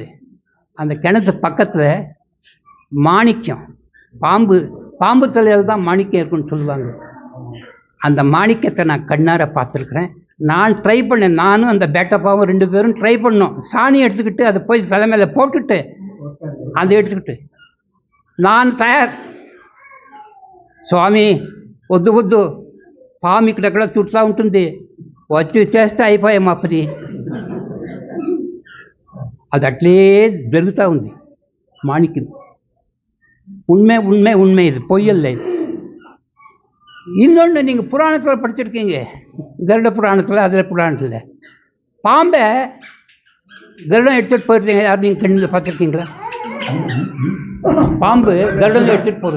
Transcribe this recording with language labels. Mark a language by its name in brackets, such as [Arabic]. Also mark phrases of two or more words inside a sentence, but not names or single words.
[Tamil] அந்த கிணத்து பக்கத்தில் மாணிக்கம், பாம்பு தலையில் தான் மாணிக்கம் இருக்குன்னு சொல்லுவாங்க. அந்த மாணிக்கத்தை நான் கண்ணார பார்த்துருக்குறேன். நான் ட்ரை பண்ணேன். நானும் அந்த பேட்டப்பாவும் 2 பேரும் ட்ரை பண்ணோம். சாணி எடுத்துக்கிட்டு அதை போய் தலை மேலே போட்டுட்டு அதை எடுத்துக்கிட்டு நான் తయారు. [Telugu] స్వామి వద్దు పాము ఇక్కడెక్కడ చుట్టూ ఉంటుంది, వచ్చి చేస్తే అయిపోయాం మా పని. అది అట్లే జరుగుతూ ఉంది. [Tamil] మాణిక్యం உண்மை இது, பொய்யல்ல இது. இன்னொன்று நீங்கள் புராணத்தில் படிச்சிருக்கீங்க, கருட புராணத்தில், அதில் புராணத்தில் பாம்பை கருடம் எடுத்துகிட்டு போயிருக்கீங்க. யார் நீங்கள் கண்ணில் பார்த்துருக்கீங்களா? பாம்பு கருடன் எடுத்துகிட்டு போகிறது.